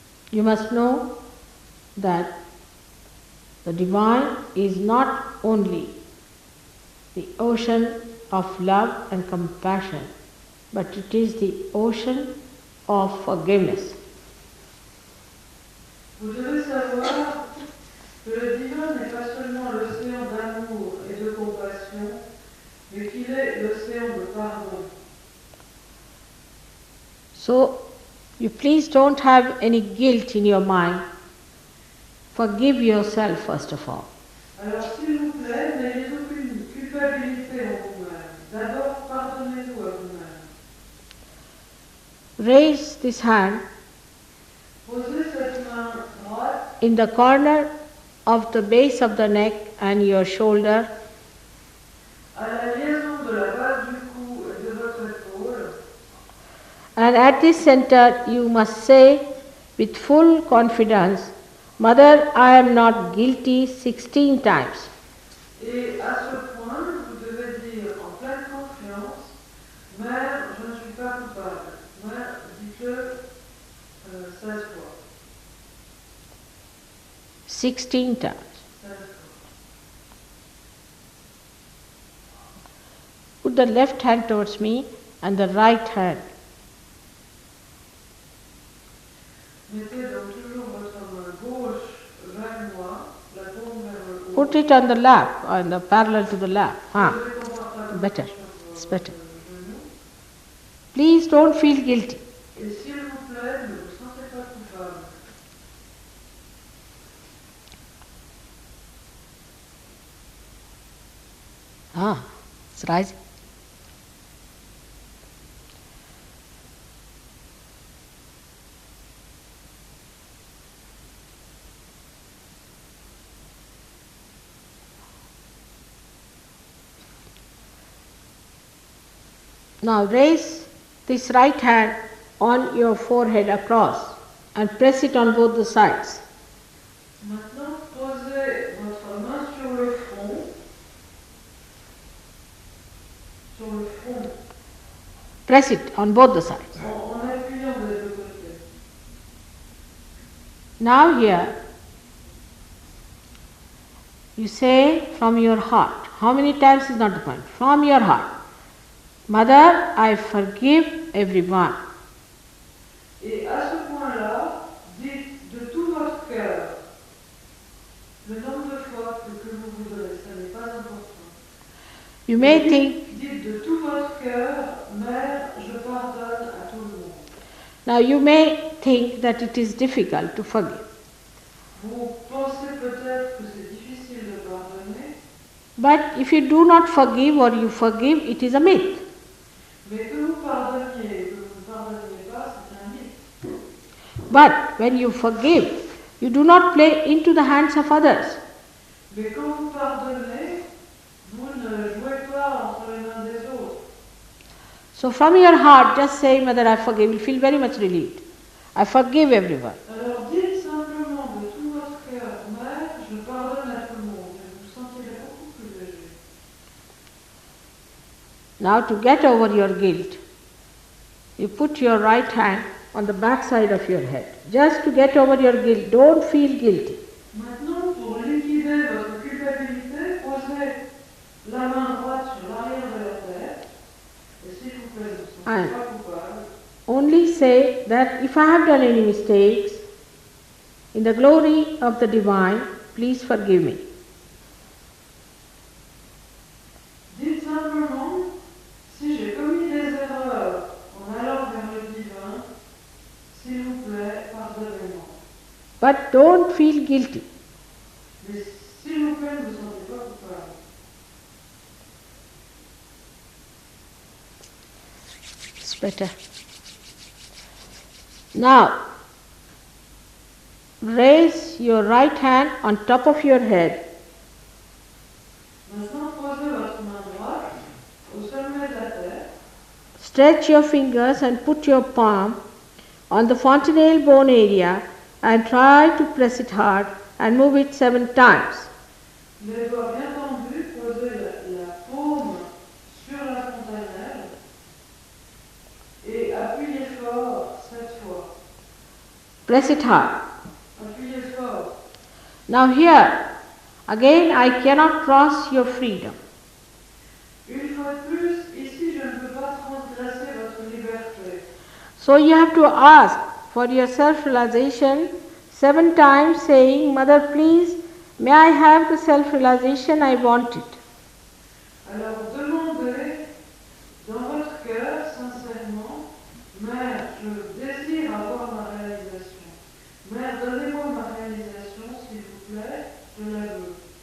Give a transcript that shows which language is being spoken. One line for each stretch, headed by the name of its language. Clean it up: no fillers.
English: You must know that the divine is not only the ocean of love and compassion, but it is the ocean of forgiveness.
French: Vous devez savoir que le divin n'est pas seulement l'océan d'amour et de compassion, mais qu'il est l'océan de pardon.
English: So, you please don't have any guilt in your mind. Forgive yourself first of all.
French: Alors s'il vous plaît, n'ayez aucune culpabilité en vous-même. D'abord, pardonnez-vous à vous-même.
English: Raise this hand
French: Posez cette main droite
English: in the corner of the base of the neck and your shoulder,
French: à la liaison de la base du cou et de votre épaule.
English: and at this center you must say with full confidence, Mother, I am not guilty 16 times.
French: Et à ce point, vous devez dire en pleine confiance, Mère, je ne suis pas coupable. Mère, dites-le 16 fois.
English: 16 times.
French: 16 fois.
English: Put the left hand towards me and the right hand.
French: Mettez donc toujours votre main gauche vers moi, la paume vers le haut. Put it on the lap, on the parallel to the lap. Posez confortablement
English: Better.
French: sur
English: It's better.
French: genou.
English: Please don't feel guilty.
French: Et s'il vous plaît, ne vous sentez pas coupable.
English: It's rising. Now raise this right hand on your forehead across and press it on both the sides.
French: Maintenant, posez votre main sur le front. Sur le front,
English: Press it on both the sides.
French: en appuyant des deux côtés.
English: Now here, you say from your heart. How many times is not the point. From your heart. Mother, I forgive everyone.
French: Et à ce point-là, dites de tout votre cœur le nombre de fois que vous voudrez, ça n'est pas important.
English: You may think,
French: Dites de tout votre cœur, Mère, je pardonne à tout le monde.
English: now you may think that it is difficult to forgive.
French: Vous pensez peut-être que c'est difficile de pardonner,
English: But if you do not forgive or you forgive, it is a myth.
French: mais que vous pardonniez et que vous ne pardonniez pas, c'est un mythe.
English: But when you forgive, you do not play into the hands of others.
French: Mais quand vous pardonnez, vous ne jouez pas entre les mains des autres.
English: So from your heart, just say, Mother, I forgive. You'll feel very much relieved. I forgive everyone.
French: Alors dites simplement de tout votre cœur, Mère, je pardonne à tout le monde, et vous vous sentirez beaucoup plus léger.
English: Now to get over your guilt, you put your right hand on the back side of your head. Just to get over your guilt, don't feel guilty.
French: Maintenant, pour liquider votre culpabilité, posez la main droite sur l'arrière de la tête, et s'il vous plaît, ne vous sentez pas coupable.
English: Only say that if I have done any mistakes, in the glory of the divine, please forgive me.
French: Dites simplement, si j'ai commis des erreurs en allant vers le divin, s'il vous plaît, pardonnez-moi.
English: But don't feel guilty.
French: Mais s'il vous plaît, ne vous sentez pas coupable.
English: It's better. Now, raise your right hand on top of your head
French: Maintenant, posez votre main droite au sommet de la tête.
English: Stretch your fingers and put your palm on the fontanelle bone area and try to press it hard and move it 7 times.
French: Les doigts bien tendus, posez la paume sur la fontanelle et appuyez fort 7 fois.
English: Press it hard.
French: Appuyez fort.
English: Now here, again I cannot cross your freedom.
French: Une fois de plus, ici je ne peux pas transgresser votre liberté.
English: So you have to ask for your self-realization 7 times, saying, Mother, please, may I have the self-realization I want it.
French: Alors demandez dans votre cœur sincèrement, Mère, je désire avoir ma réalisation. Mère, donnez-moi ma réalisation, s'il vous plaît, je la veux.